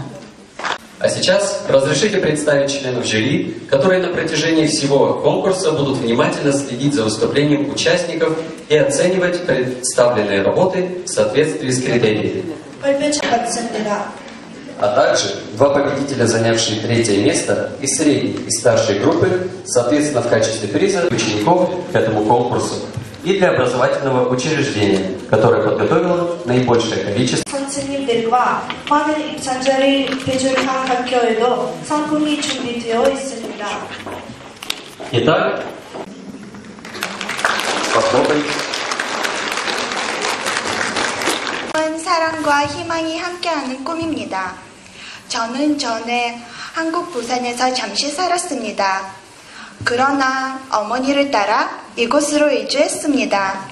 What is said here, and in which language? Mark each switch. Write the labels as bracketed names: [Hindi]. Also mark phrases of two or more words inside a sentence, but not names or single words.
[Russian] А сейчас разрешите представить членов жюри, которые на протяжении всего конкурса будут внимательно следить за выступлением участников и оценивать представленные работы в соответствии с критериями. А также два победителя, занявшие третье место из средней и старшей группы, соответственно, в качестве приза учеников к этому конкурсу и для образовательного учреждения, которое подготовило наибольшее количество. [Korean] 선생님들과 많은 입상자를 배출한 학교에도 상품이 준비되어 있습니다. [Russian] Итак, попробуй. [Korean] 사랑과 희망이 함께하는 꿈입니다. 저는 전에 한국 부산에서 잠시 살았습니다. 그러나 어머니를 따라 이곳으로 이주했습니다.